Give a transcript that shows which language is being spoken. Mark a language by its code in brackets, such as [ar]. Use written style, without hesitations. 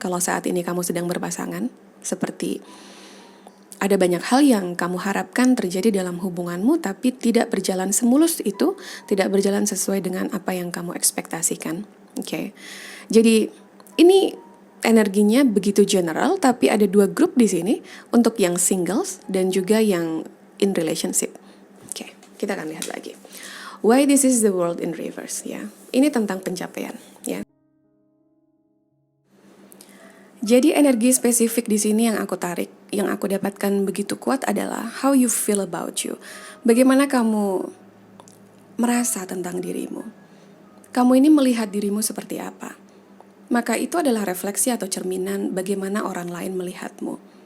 [id] Kalau saat ini kamu sedang berpasangan, seperti ada banyak hal yang kamu harapkan terjadi dalam hubunganmu, tapi tidak berjalan semulus itu, tidak berjalan sesuai dengan apa yang kamu ekspektasikan. Jadi ini energinya begitu general, tapi ada dua grup di sini, untuk yang singles dan juga yang [en] in relationship. [id] Kita akan lihat lagi. [en] Why this is the world in reverse, ya. [id] Ini tentang pencapaian, ya. Jadi energi spesifik di sini yang aku tarik, yang aku dapatkan begitu kuat adalah [en] how you feel about you. [id] Bagaimana kamu merasa tentang dirimu. Kamu ini melihat dirimu seperti apa. Maka itu adalah refleksi atau cerminan bagaimana orang lain melihatmu.